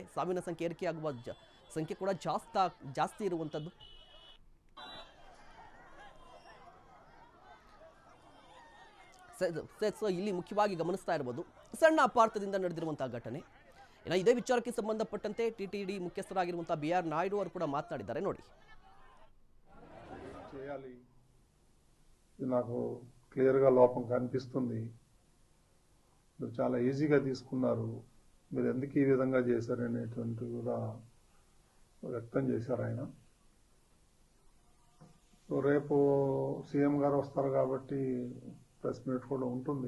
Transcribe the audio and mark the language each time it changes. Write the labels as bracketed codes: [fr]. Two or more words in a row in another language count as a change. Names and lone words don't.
[kn] ಸಾವಿನ ಸಂಖ್ಯೆ ಏರಿಕೆಯಾಗುವ ಸಂಖ್ಯೆ ಕೂಡ ಜಾಸ್ತಿ ಇರುವಂಥದ್ದು. ಸೊ ಇಲ್ಲಿ ಮುಖ್ಯವಾಗಿ ಗಮನಿಸ್ತಾ ಇರ್ಬೋದು, ಸಣ್ಣ ಅಪಾರ್ಥದಿಂದ ನಡೆದಿರುವಂತಹ ಘಟನೆ. ಇನ್ನು ಇದೇ ವಿಚಾರಕ್ಕೆ ಸಂಬಂಧಪಟ್ಟಂತೆ ಟಿಟಿಡಿ ಮುಖ್ಯಸ್ಥರಾಗಿರುವಂತಹ BR ನಾಯ್ಡು ಅವರು ಕೂಡ ಮಾತನಾಡಿದ್ದಾರೆ. ನೋಡಿ, [te] చేయాలి, నాకు క్లియర్గా లోపం కనిపిస్తుంది. మీరు చాలా ఈజీగా తీసుకున్నారు, మీరు ఎందుకు ఈ విధంగా చేశారనేటువంటి కూడా వ్యక్తం చేశారు ఆయన. సో రేపు సీఎం గారు వస్తారు కాబట్టి ప్రెస్ మీట్ కూడా ఉంటుంది.